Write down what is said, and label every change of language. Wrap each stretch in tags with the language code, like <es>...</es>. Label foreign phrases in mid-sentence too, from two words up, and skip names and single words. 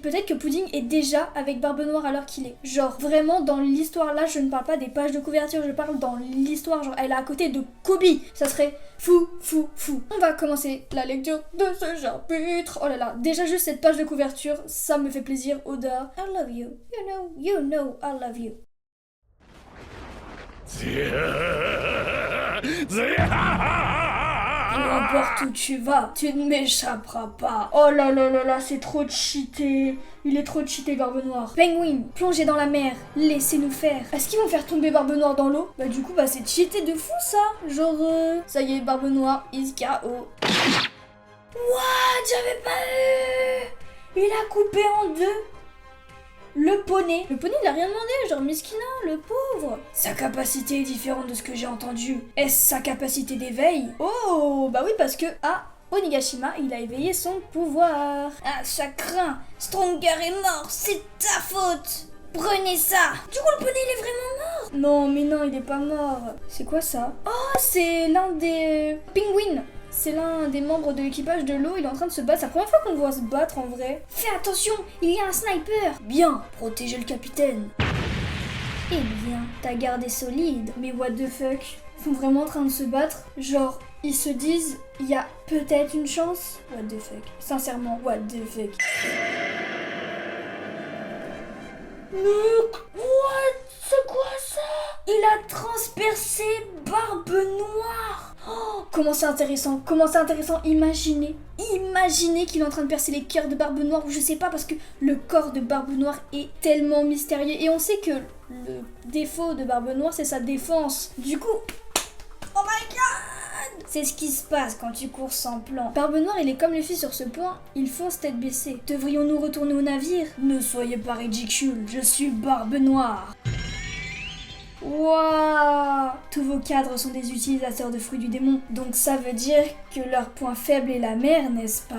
<fr>Peut-être que Pudding est déjà avec Barbe Noire à l'heure qu'il est. Genre vraiment dans l'histoire là, je ne parle pas des pages de couverture, je parle dans l'histoire. Genre elle est à côté de Kobe. Ça serait fou. On va commencer la lecture de ce chapitre. Oh là là, déjà juste cette page de couverture, ça me fait plaisir.</fr> <en>Oda, I love you. You know I love you.</en> <fr>Peu importe où tu vas, tu ne m'échapperas pas. Oh là là là là, c'est trop cheaté. Il est trop cheaté, Barbe Noire. Penguin, plongez dans la mer, laissez-nous faire. Est-ce qu'ils vont faire tomber Barbe Noire dans l'eau? Bah du coup, bah c'est cheaté de fou ça. Genre, ça y est, Barbe Noire</fr> <en>is KO. What?</en> <fr>J'avais pas vu. Il a coupé en deux le poney. Le poney, il a rien demandé, genre Miskina, le pauvre. Sa capacité est différente de ce que j'ai entendu. Est-ce sa capacité d'éveil? Oh, bah oui, parce que Onigashima, il a éveillé son pouvoir. Ah, ça craint. Stronger est mort, c'est ta faute. Prenez ça. Du coup, le poney, il est vraiment mort. Non, mais non, il est pas mort. C'est quoi ça? Oh, c'est l'un des pingouins. C'est l'un des membres de l'équipage de l'eau, il est en train de se battre. C'est la première fois qu'on le voit se battre en vrai. Fais attention, il y a un sniper. Bien, protégez le capitaine. Eh bien, ta garde est solide. Mais</fr> <en>what the fuck?</en> <fr>Ils sont vraiment en train de se battre? Genre, ils se disent, il y a peut-être une chance?</fr> <en>What the fuck?</en> <fr>Sincèrement,</fr> <en>what the fuck? What?</en> <fr>C'est quoi ça? Il a transpercé Barbe Noire. Oh, comment c'est intéressant, imaginez qu'il est en train de percer les cœurs de Barbe Noire, ou je sais pas, parce que le corps de Barbe Noire est tellement mystérieux, et on sait que le défaut de Barbe Noire c'est sa défense. Du coup,</fr> <en>oh my god,</en> <fr>c'est ce qui se passe quand tu cours sans plan. Barbe Noire, il est comme les filles sur ce point, ils foncent tête baissée. Devrions-nous retourner au navire? Ne soyez pas ridicule, je suis Barbe Noire. Waouh! Tous vos cadres sont des utilisateurs de fruits du démon, donc ça veut dire que leur point faible est la mer, n'est-ce pas?</fr>